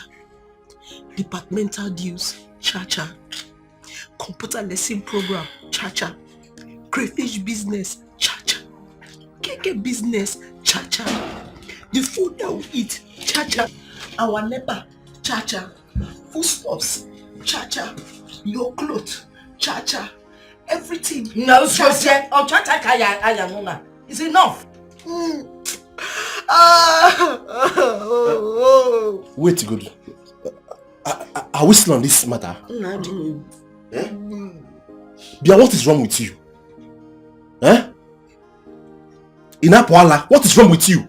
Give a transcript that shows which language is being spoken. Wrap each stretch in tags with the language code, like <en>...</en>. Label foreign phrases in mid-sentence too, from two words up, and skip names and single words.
<en>Departmental dues, cha-cha. Computer lesson program, cha-cha. Crayfish business, cha-cha. Keke business, cha-cha. The food that we eat, cha-cha. Our neighbor, cha-cha. Foodstuffs, cha-cha. Your clothes, cha-cha. Everything. No, cha-cha. Oh, cha-cha kaya nuna. It's enough. Wait, good. Are we still on this matter? No. Eh? Bia, what is wrong with you? Eh? Inapwala, what is wrong with you?</en>